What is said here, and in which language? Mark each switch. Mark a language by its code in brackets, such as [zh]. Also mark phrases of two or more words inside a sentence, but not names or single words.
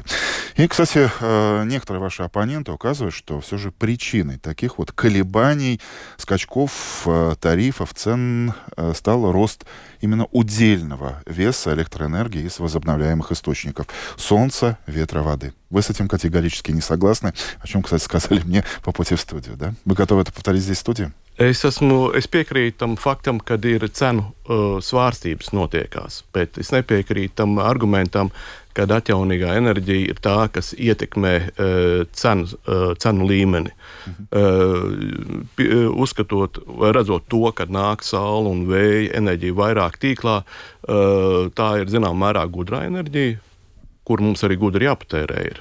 [ru] И, кстати, некоторые ваши оппоненты указывают, что все же причиной таких вот колебаний, скачков тарифов, цен стал рост именно удельного веса электроэнергии из возобновляемых источников солнца, ветра, воды. Вы с этим категорически не согласны, о чем, кстати, сказали мне по пути в студию, да? Вы готовы это повторить здесь в студии? [lv] Es piekrītu tam faktam, kad ir cenu svārstības notiekās, bet es nepiekrītu tam argumentam, kad atjaunīgā enerģija ir tā, kas ietekmē cenu līmeni. Uzskatot vai redzot to, kad nāk saule un vēja enerģija vairāk tīklā, tā ir zinām mērā gudrā enerģija, kur mums arī gudri jāpatērē ir.